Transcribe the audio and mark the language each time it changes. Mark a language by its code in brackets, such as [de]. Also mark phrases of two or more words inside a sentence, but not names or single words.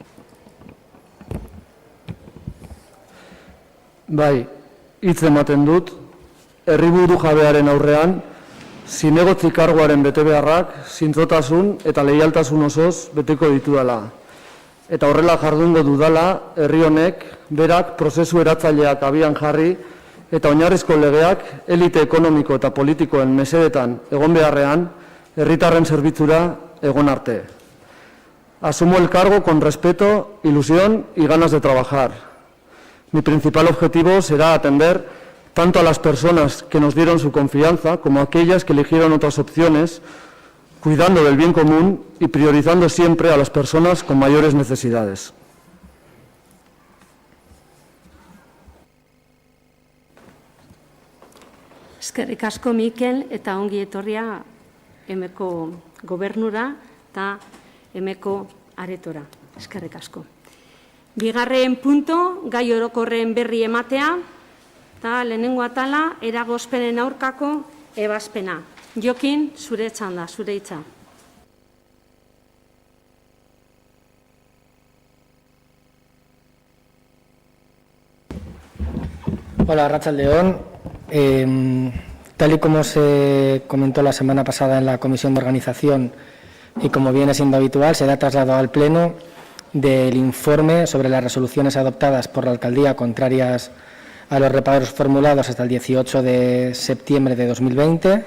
[eu] Bai, hitz ematen dut, herriburu jabearen aurrean, zinegotzi karguaren betebeharrak, zintzotasun eta leialtasun osoz beteko ditudala. Eta horrela jardungo dudala, herri honek, berak prozesu eratzaileak abian jarri, eta oinarrizko legeak, elite ekonomiko eta politikoen mesedetan egon beharrean, herritarren zerbitzura egon arte. [es] Asumo el cargo con respeto, ilusión y ganas de trabajar. Mi principal objetivo será atender tanto a las personas que nos dieron su confianza como a aquellas que eligieron otras opciones, cuidando del bien común y priorizando siempre a las personas con mayores necesidades. [eu] Eskerrik asko Mikel eta ongi etorria emeko gobernura eta emeko aretora. Eskerrik asko. Bigarren punto, gai orokorren berri ematea, eta lehenengo atala, eragozpenen aurkako ebazpena. Jokin, zure txanda, zure hitza. Hola, arratsaldeon. [es] Tal y como se comentó la semana pasada en la Comisión de Organización y como viene siendo habitual, se da traslado al Pleno del informe sobre las resoluciones adoptadas por la Alcaldía contrarias a los reparos formulados hasta el 18 de septiembre de 2020.